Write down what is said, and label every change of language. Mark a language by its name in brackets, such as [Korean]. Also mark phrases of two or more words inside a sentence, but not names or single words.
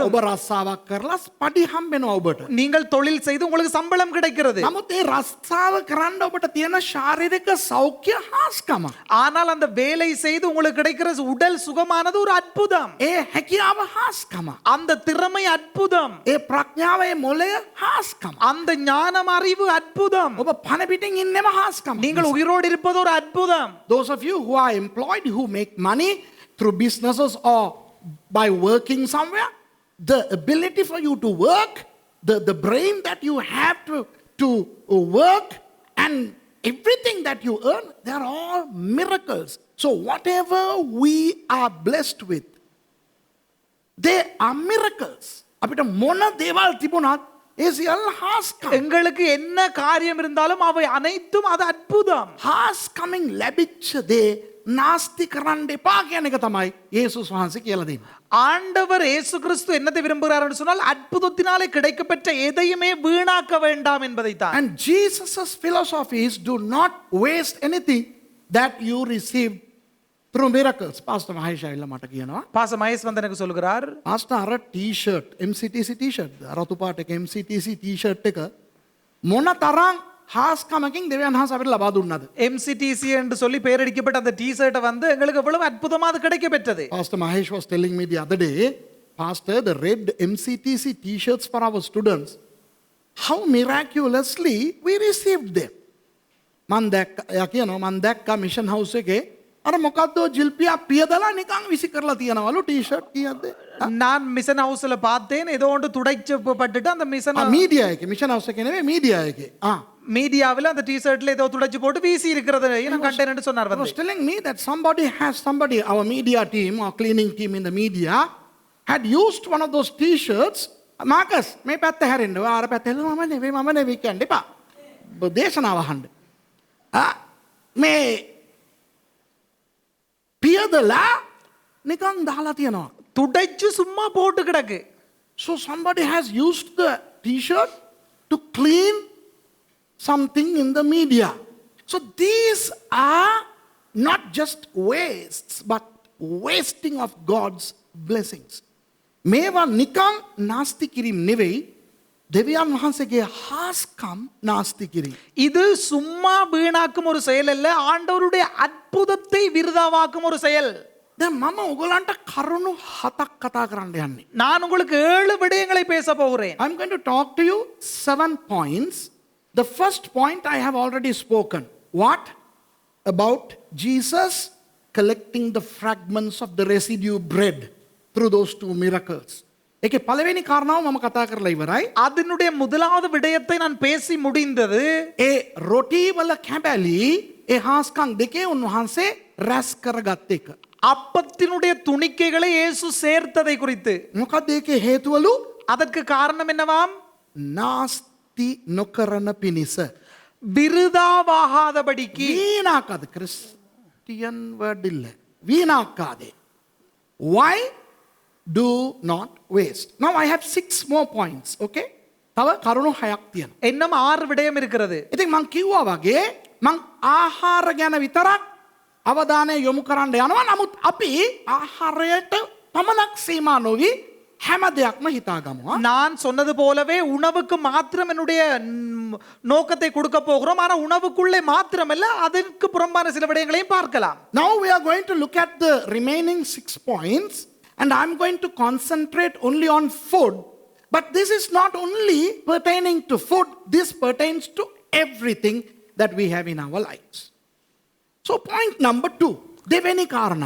[Sinhala] ඔබ රස්සාවක් කරලා පඩි හම්බෙනවා ඔබට. [Tamil] நீங்கள் தொழில் செய்து உங்களுக்கு சம்பளம் கிடைக்கிறது. [Sinhala] නමුත් ඒ රස්සාව කරන්න ඔබට තියෙන ශාරීරික සෞඛ්‍ය හාස්කම. [Tamil] ஆனால் அந்த வேலை செய்து உங்களுக்கு கிடைக்கிற உடல் சுகமானது ஒரு அற்புதம். [Sinhala] ඒ හැකියාව හාස්කම. [Tamil] அந்த திறமை அற்புதம். [Sinhala] ඒ ප්‍රඥාව ඒ මොළය හාස්කම. [Tamil] அந்த ஞானம் அறிவு அற்புதம். [Sinhala] ඔබ පණ පිටින් ඉන්නෙම හාස්කම. [Tamil] நீங்கள் உயிரோடு இருப்பது ஒரு அற்புதம். [English] Those of you who are employed, who make money through businesses or by working somewhere, the ability for you to work, the brain that you have to work, and everything that you earn, they are all miracles. So whatever we are blessed with, they are miracles. [Sinhala] අපිට මොන දේවල් තිබුණත් ඒ සියල්ල හාස්කම්. [Tamil] எங்களுக்கு என்ன காரியம் இருந்தாலும் அவை அனைத்தும் அது அற்புதம். [Sinhala] හාස්කමින් ලැබිච්ච දේ නාස්ති කරන්න එපා කියන එක තමයි යේසුස් වහන්සේ කියලා දෙන්නේ. [Tamil] ஆண்டவர் இயேசு கிறிஸ்து என்னத்தை விரும்புகிறார் என்று சொன்னால் அற்புதத்தினாலே கிடைக்கப்பெற்ற எதையுமே வீணாக்க வேண்டாம் என்பதைத்தான். [English] And Jesus' philosophies do not waste anything that you receive through miracles. [Sinhala] Pastor Mahesh ඇවිල්ලා මට කියනවා. [Tamil] பாச மகேஷ் வந்து எனக்கு சொல்கிறார், [Sinhala] Pastor අර t-shirt, MCTC t-shirt, රතු පාට එක MCTC t-shirt එක මොන තරම් ஹாஸ்கமකින් දෙවියන් වහන්සේ අපිට ලබා දුන්නාද? [Tamil] MCTC என்று சொல்லி பெயரடிக்கப்பட்ட அந்த டி-ஷர்ட்டை வந்து எங்களுக்கு எவ்வளவு அற்புதமா அது கிடைக்கப்பெற்றது. [English] Pastor Mahesh was telling me the other day, Pastor, the red MCTC t-shirts for our students, how miraculously we received them. [Sinhala] මන් දැක්කා මිෂන් හවුස් එකේ අර මොකද්ද ජිල්පියා පියදලා නිකන් විසි කරලා තියනවලු ටී-ෂර්ට් කීයක්ද? [Tamil] நான் மிஷன் ஹவுஸ்ல பார்த்தேன், ஏதோ ஒன்று துடைச்சு பட்டுட்டு அந்த மிஷன் [Sinhala] මීඩියා එකේ මිෂන් හවුස් එකේ නෙවෙයි මීඩියා එකේ. [Tamil] மீடியாவில் அந்த டிஷர்ட்ல ஏதோ துடைச்சு போட்டு வீசி இருக்கிறது நான் கண்டேன்னு சொன்னார் [English] He was [Tamil] வந்து [English] telling me that somebody, our media team or cleaning team in the media, had used one of those t-shirts. Marcus, [Sinhala] මේ පැත්ත හැරෙන්න. අර පැත්ත හැරෙන්න මම නෙවෙයි කියන්න එපා. දේශනාව අහන්න. මේ පියදලා නිකන් දාලා තියෙනවා. [Tamil] துடைச்சு சும்மா போட்டு கிடக்கு. [English] So somebody has used the t-shirt to clean something in the media. So these are not just wastes, but wasting of God's blessings. [Sinhala] මේවා නිකන් නාස්ති කිරීම නෙවෙයි, දෙවියන් වහන්සේගේ හාස්කම් නාස්ති කිරීම. [Tamil] இது சும்மா வீணாக்கும் ஒரு செயல் அல்ல, ஆண்டவருடைய அற்புதத்தை விருதாவாக்கும் ஒரு செயல். [Sinhala] දැන් මම ඔයගලන්ට කරුණු 7ක් කතා කරන්න යන්නේ. [Tamil] நான் உங்களுக்கு 7 விடயங்களை பேச போகிறேன். [English] I'm going to talk to you 7 points. The first point I have already spoken. What? About Jesus collecting the fragments of the residue bread through those 2 miracles. [Sinhala] ඒකේ පළවෙනි කාරණාව මම කතා කරලා ඉවරයි. [Tamil] அதனுடைய முதலாவது விடயத்தை நான் பேசி முடிந்தது. [Sinhala] ඒ රොටි වල කැබලි ඒ හාස්කම් දෙකේ උන්වහන්සේ රැස් කරගත් එක. [Tamil] அப்பத்தினுடைய துணிக்கைகளை இயேசு சேர்த்ததை குறித்து. [Sinhala] මොකද ඒකේ හේතුවලු? [Tamil] அதற்கு காரணம் என்னவாம்? [Sinhala] නාස්ති නොකරන පිණිස. [Tamil] விருதாவாகாதபடிக்கு. [Sinhala] වීණාකාද [English] Christian word [Sinhala] இல்ல. වීණාකාදේ. [English] Why do not waste? Now I have 6 more points, okay? [Sinhala] තව කරුණු 6ක් තියෙනවා. [Tamil] இன்னும் 6 விடயம் இருக்கிறது. [Sinhala] ඉතින් මං කිව්වා වගේ මං ආහාර ගැන විතරක් අවධානය යොමු කරන්න යනවා. නමුත් අපි ආහාරයට පමණක් සීමා නොවි හැම දෙයක්ම හිතාගමු. [Tamil] நான் சொன்னது போலவே உணவுக்கு மாத்திரம் என்னுடைய நோக்கத்தை கொடுக்க போகிறோம். ஆனா உணவுக்குள்ளே மாத்திரமல்ல, அதற்கு புறம்பான சில விடயங்களையும் பார்க்கலாம். [English] Now we are going to look at the remaining 6 points and I'm going to concentrate only on food. But this is not only pertaining to food, this pertains to everything that we have in our lives. So point number 2, [Sinhala] දෙවෙනි කාරණා.